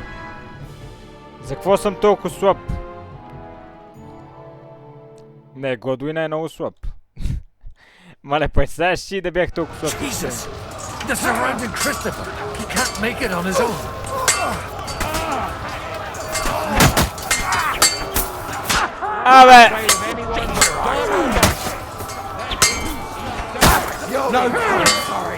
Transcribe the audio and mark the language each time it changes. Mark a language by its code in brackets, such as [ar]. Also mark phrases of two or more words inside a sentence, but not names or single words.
[bg] За какво съм толкова слаб? Не, Годуина е много слаб. Мале, представяш си да бях толкова слаб. [en] Jesus! The surrounded Christopher! He can't make it on his own! [bg] Абе! [en] No, sorry.